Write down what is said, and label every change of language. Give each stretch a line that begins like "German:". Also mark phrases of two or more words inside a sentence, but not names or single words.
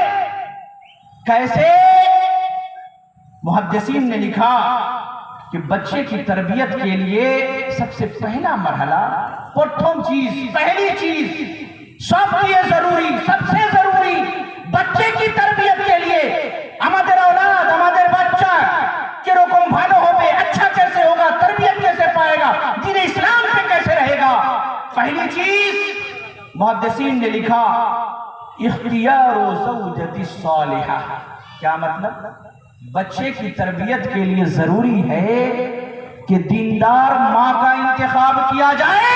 Urdu: کیسے؟ محدثین نے لکھا کہ بچے کی تربیت کے لیے سب سے پہلا مرحلہ، پرتھم چیز، پہلی چیز سب لیے ضروری، سب سے ضروری بچے کی تربیت کے لیے
Bangla: আমাদের اولاد، আমাদের বাচ্চা কিরকম ভালো হবে,
Urdu: اچھا کیسے ہوگا, تربیت کیسے پائے گا, دین اسلام پہ کیسے رہے گا؟ پہلی چیز محدثین نے لکھا
Arabic: اختیار زوجتی صالحہ۔
Urdu: کیا مطلب؟ بچے کی تربیت کے لیے ضروری ہے کہ دیندار ماں کا انتخاب کیا جائے۔